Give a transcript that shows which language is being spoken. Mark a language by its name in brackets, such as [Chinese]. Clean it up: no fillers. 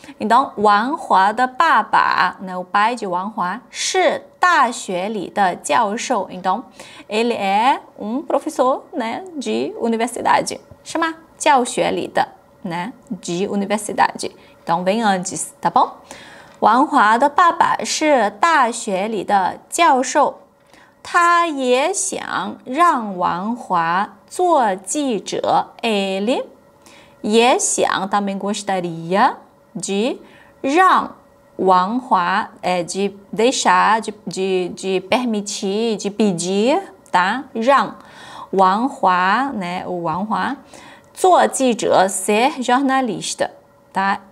[Portuguese] Então, Wang Hua的爸爸, né, o pai de Wang Hua, [Chinese] 是大学里的教授. [Portuguese] Então, ele é um professor, né, de universidade. [Chinese] 是吗? 教学里的, [Portuguese] né, de universidade. Então, vem antes, tá bom? [Chinese] 王华的爸爸是大学里的教授，他也想让王华做记者。 [Portuguese] Ele [Chinese] 也想 [Portuguese] também gostaria de [Chinese] 让王华 [Portuguese] de deixar, de permitir, de pedir, tá? 让王华, né, o 王华 [Chinese] 做记者 [Portuguese] ser jornalista, tá?